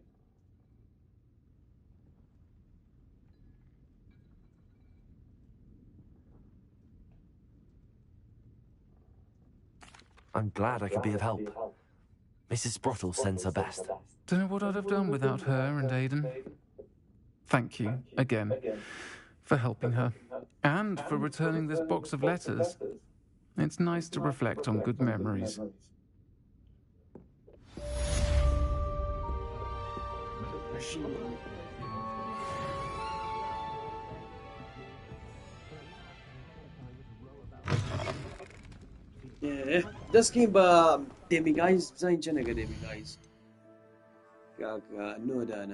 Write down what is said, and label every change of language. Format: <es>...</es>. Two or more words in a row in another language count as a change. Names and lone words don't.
<en>I'm glad I could be of help. Mrs. Sprottle sends her best. Don't know what I'd have done without her and Aiden. Thank you, again, for helping her, and for returning this box of letters. It's nice to reflect on good memories.</en> <ckb>دەستکەین بە دێمیگایز بزانین چەندەگە دێمیگایز کاکە نۆدانە</ckb>